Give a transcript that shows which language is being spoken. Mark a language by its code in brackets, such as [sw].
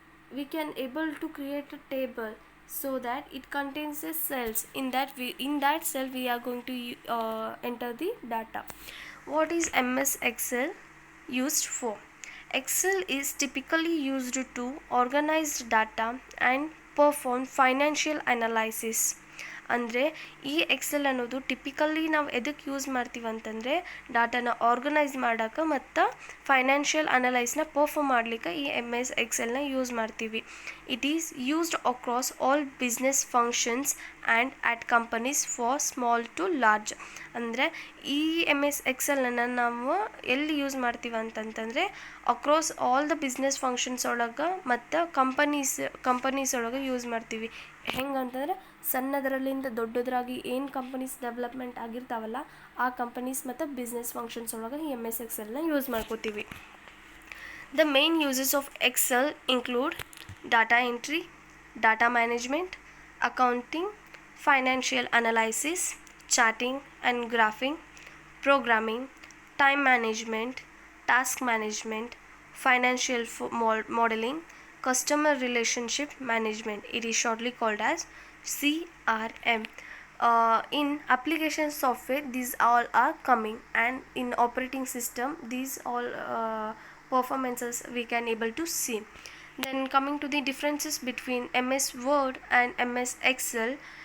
[en] We can able to create a table so that it contains the cells. In that cell we are going to enter the data. What is MS Excel used for? Excel is typically used to organize data and perform financial analysis. [kn] ಅಂದರೆ ಈ Excel ಅನ್ನೋದು typically ನಾವು ಎದಕ್ಕೆ use ಮಾಡ್ತೀವಿ ಅಂತಂದರೆ ಡಾಟಾನ organise ಮಾಡೋಕೆ ಮತ್ತು financial ಅನಲೈಸ್ನ perform ಮಾಡಲಿಕ್ಕೆ ಈ MS Excelನ ಯೂಸ್ ಮಾಡ್ತೀವಿ. [en] It is used across all business functions and at companies for small to large. [kn] ಅಂದರೆ ಈ MS Excelನ ನಾವು ಎಲ್ಲಿ ಯೂಸ್ ಮಾಡ್ತೀವಿ ಅಂತಂತಂದರೆ [en] across all the business functions [kn] ಒಳಗೆ ಮತ್ತು ಕಂಪನೀಸ್ ಒಳಗೆ ಯೂಸ್ ಮಾಡ್ತೀವಿ. ಹೆಂಗಂತಂದರೆ ಸಣ್ಣದರಲ್ಲಿಂದ ದೊಡ್ಡದ್ರಾಗಿ ಏನು ಕಂಪನೀಸ್ ಡೆವಲಪ್ಮೆಂಟ್ ಆಗಿರ್ತಾವಲ್ಲ ಆ ಕಂಪನೀಸ್ ಮತ್ತು ಬಿಸ್ನೆಸ್ ಫಂಕ್ಷನ್ಸ್ ಒಳಗೆ ಈ MS Excelನ ಯೂಸ್ ಮಾಡ್ಕೋತೀವಿ. [en] The main uses of Excel include data entry, data management, accounting, financial analysis, charting and graphing, programming, time management, task management, financial modeling, customer relationship management. It is shortly called as CRM. In application software these all are coming, and in operating system these all performances we can able to see. Then coming to the differences between MS Word and MS Excel.